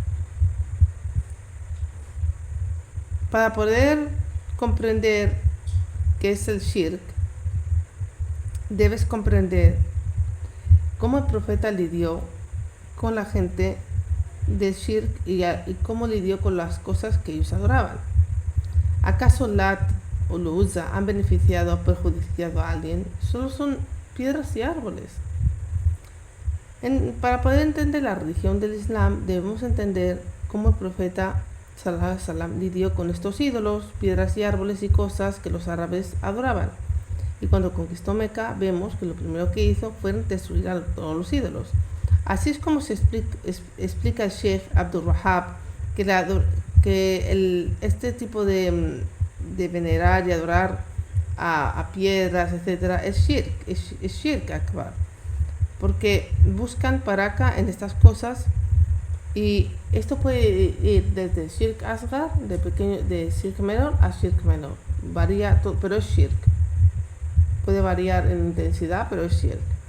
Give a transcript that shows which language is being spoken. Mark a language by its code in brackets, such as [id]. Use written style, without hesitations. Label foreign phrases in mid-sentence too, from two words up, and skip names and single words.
[es] Para poder comprender qué es el shirk, debes comprender cómo el profeta lidió con la gente del shirk y cómo lidió con las cosas que ellos adoraban. ¿Acaso Lat o Uzza han beneficiado o perjudiciado a alguien? Solo son piedras y árboles. Para poder entender la religión del Islam, debemos entender cómo el profeta [ar] صلى الله عليه وسلم [es] lidió con estos ídolos, piedras y árboles y cosas que los árabes adoraban. Y cuando conquistó Meca, vemos que lo primero que hizo fue destruir a todos los ídolos. Así es como se explica el Sheikh Abdul Wahhab que este tipo de venerar y adorar a piedras, etcétera, es [ar] شرك أكبر, [es] porque buscan baraka en estas cosas, y esto puede ir desde [ar] شرك أصغر, [es] de shirk menor a shirk menor, varía todo, pero es shirk, puede variar en intensidad, pero es shirk.